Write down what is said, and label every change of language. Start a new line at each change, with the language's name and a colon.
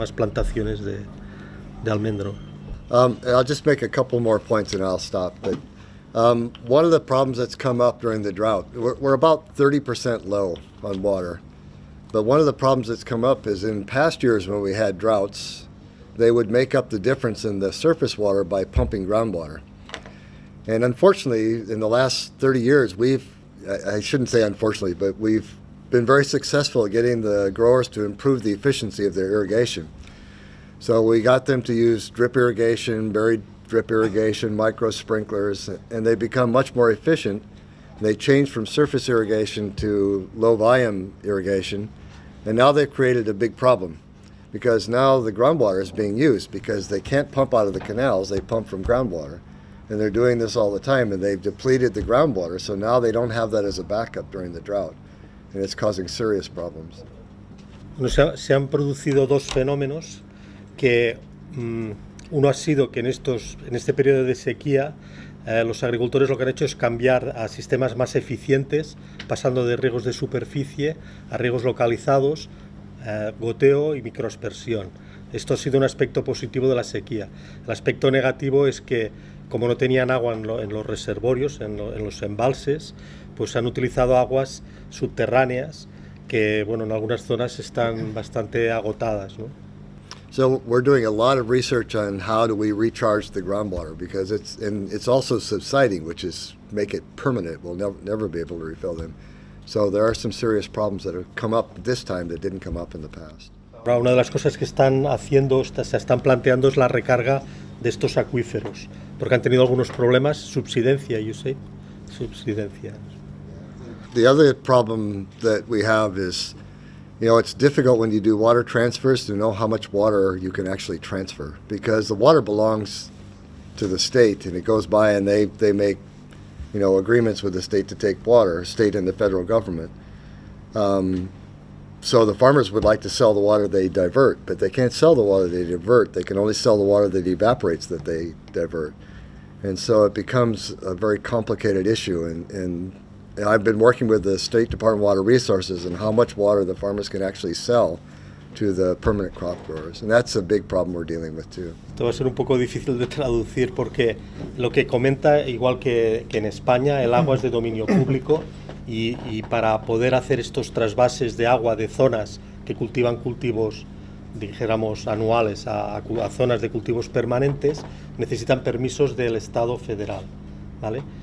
Spanish: Más plantaciones de almendro.
English: I'll just make a couple more points and I'll stop. But one of the problems that's come up during the drought, we're about 30% low on water. But one of the problems that's come up is in past years when we had droughts, they would make up the difference in the surface water by pumping groundwater. And unfortunately, in the last 30 years, I shouldn't say unfortunately, but we've been very successful at getting the growers to improve the efficiency of their irrigation. So we got them to use drip irrigation, buried drip irrigation, micro sprinklers, and they become much more efficient. They changed from surface irrigation to low volume irrigation, and now they've created a big problem because now the groundwater is being used because they can't pump out of the canals, they pump from groundwater. And they're doing this all the time, and they've depleted the groundwater, so now they don't have that as a backup during the drought, and it's causing serious problems.
Spanish: Bueno, se han producido dos fenómenos que uno ha sido que en este periodo de sequía los agricultores lo que han hecho es cambiar a sistemas más eficientes, pasando de riegos de superficie a riegos localizados, goteo y microaspersión. Esto ha sido un aspecto positivo de la sequía. El aspecto negativo es que, como no tenían agua en los reservorios, en los embalses, pues han utilizado aguas subterráneas que, bueno, en algunas zonas están bastante agotadas, ¿no?
English: So we're doing a lot of research on how do we recharge the groundwater because it's also subsiding, which is make it permanent. We'll never be able to refill them. So there are some serious problems that have come up this time that didn't come up in the past.
Spanish: Ahora, una de las cosas que están haciendo, se están planteando es la recarga de estos acuíferos, porque han tenido algunos problemas. Subsidencia,
English: you say?
Spanish: Subsidencia.
English: The other problem that we have is, it's difficult when you do water transfers to know how much water you can actually transfer, because the water belongs to the state and it goes by and they make, agreements with the state to take water, state and the federal government. So the farmers would like to sell the water they divert, but they can't sell the water they divert. They can only sell the water that evaporates that they divert. And so it becomes a very complicated issue. And I've been working with the State Department of Water Resources and how much water the farmers can actually sell to the permanent crop growers. And that's a big problem we're dealing with too.
Spanish: Esto va a ser un poco difícil de traducir porque lo que comenta, igual que en España, el agua es de dominio público y para poder hacer estos trasvases de agua de zonas que cultivan cultivos, dijéramos, anuales a zonas de cultivos permanentes, necesitan permisos del Estado federal, ¿vale?